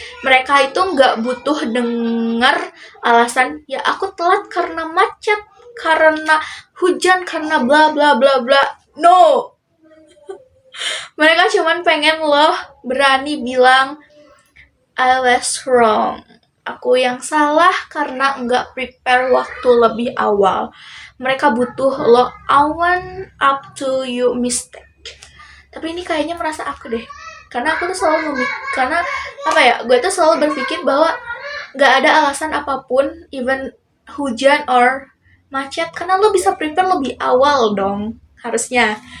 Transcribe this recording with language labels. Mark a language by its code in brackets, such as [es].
[id] Mereka itu nggak butuh denger alasan, ya aku telat karena macet, karena hujan, karena bla bla bla bla. [en] No! [id] Mereka cuman pengen lo berani bilang [en] I was wrong. [id] Aku yang salah karena nggak prepare waktu lebih awal. Mereka butuh lo [en] own up to your mistake. [id] Tapi ini kayaknya merasa aku deh. Karena aku tuh selalu gue tuh selalu berpikir bahwa nggak ada alasan apapun, even hujan or macet, karena lo bisa prepare lebih awal dong. Harusnya.